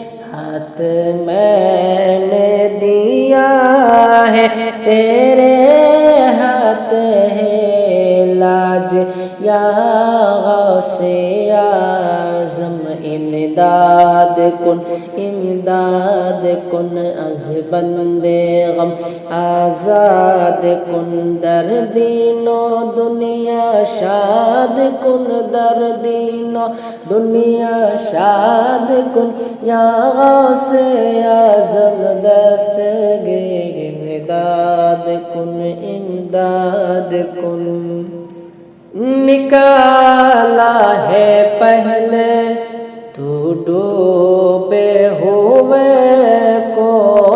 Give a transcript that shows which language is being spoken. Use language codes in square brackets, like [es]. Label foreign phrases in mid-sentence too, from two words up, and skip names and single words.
[ur] نے دیا ہے تیرے ہاتھ ہے لاج یا غوث اعظم امداد [fa] کن از بند غم آزاد کن در دین و دنیا شاد کن در دین و دنیا شاد کن یا غوث اعظم دستگیر امداد کن امداد کن [ur] نکالا ہے پہلے تو ڈوبے ہوئے کو